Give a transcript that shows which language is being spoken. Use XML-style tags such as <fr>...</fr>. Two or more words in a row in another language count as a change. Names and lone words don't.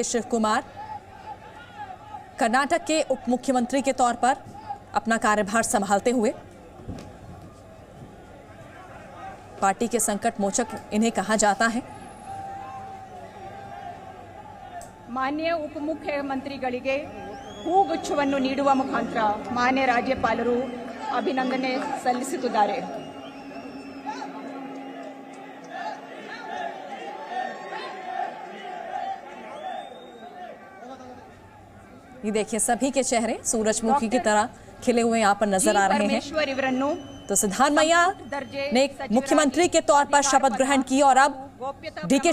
<hi>शिव कुमार कर्नाटक के उप मुख्यमंत्री के तौर पर अपना कार्यभार संभालते हुए पार्टी के संकट मोचक इन्हें कहा जाता है.</hi> <kn>ಮಾನ್ಯ ಉಪಮುಖ್ಯಮಂತ್ರಿಗಳಿಗೆ ಹೂಗುಚ್ಛವನ್ನು ನೀಡುವ ಮುಖಾಂತರ ಮಾನ್ಯ ರಾಜ್ಯಪಾಲರು ಅಭಿನಂದನೆ ಸಲ್ಲಿಸುತ್ತಿದ್ದಾರೆ.</kn> <hi>ये देखिए सभी के चेहरे सूरजमुखी की तरह खिले हुए यहाँ पर नजर आ रहे हैं. तो सिद्धारमैया ने मुख्यमंत्री के तौर पर शपथ ग्रहण की और अब डी.के.</hi>